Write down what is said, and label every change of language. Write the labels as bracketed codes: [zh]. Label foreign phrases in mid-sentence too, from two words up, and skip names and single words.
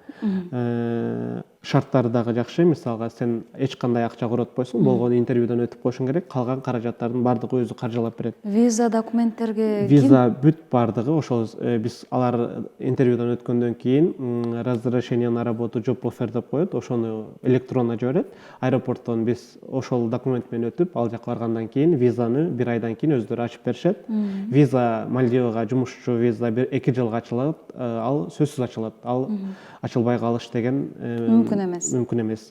[ky] Шарттары дагы жакшы. Мисалга сен эч кандай акча коротпойсуң, болгону интервьюдон өтүп койшуң керек, калган каражаттардын бардыгы өзү каржылап берет. Виза документтерге виза бүт бардыгы ошол биз алар интервьюдон өткөндөн кийин [ru] разрешение на работу, [en] job offer [ky] деп коет, ошону электронно жиберет. Аэропорттон биз ошол документ менен өтүп, ал жака баргандан кийин визаны 1 айдан кийин өздөрү ачып беришет. Виза Мальдивага жумушчу виза 2 жылга ачылат, ал сөзсүз ачылат. Ал ачылбай калыш деген мүмкүн эмес.